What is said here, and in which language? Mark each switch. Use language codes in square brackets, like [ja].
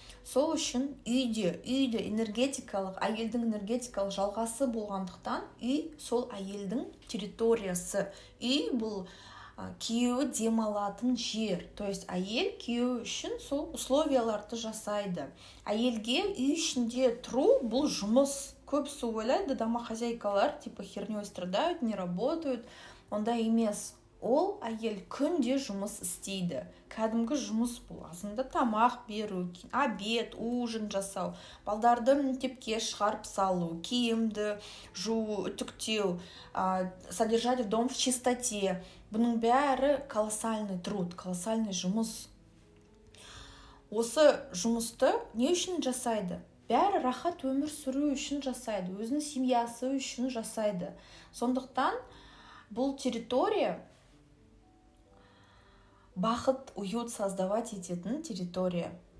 [kk] Сол үшін үйде энергетикалық, әйелдің энергетикалық жалғасы болғандықтан, үй сол әйелдің территориясы. Үй бұл күйеуі демалатын жер. [ru] То есть [kk] әйел күйеуі үшін сол условияларды жасайды. Әйелге үй ішінде тұру бұл жұмыс. Көбісі ойлайды, домохозяйкалар [ru] типа херней страдают, не работают. [kk] Ондай емес. Ол әйел күнде жұмыс істейді. Кәдімгі жұмыс бұл. Азында тамақ беру, [ru] обед, ужин [kk] жасау, балдарды мектепке шығарып салу, киімді жуу, үтіктеу, [ru] содержать дом в чистоте. [kk] Бұның бәрі [ru] колоссальный труд, колоссальный [kk] жұмыс. Осы жұмысты не үшін жасайды? Бәрі рахат өмір сүру үшін жасайды, өзінің семьясы үшін жасайды. Сондықтан бұл территория бақыт, [ru] уют создавать [kk] ететін территория.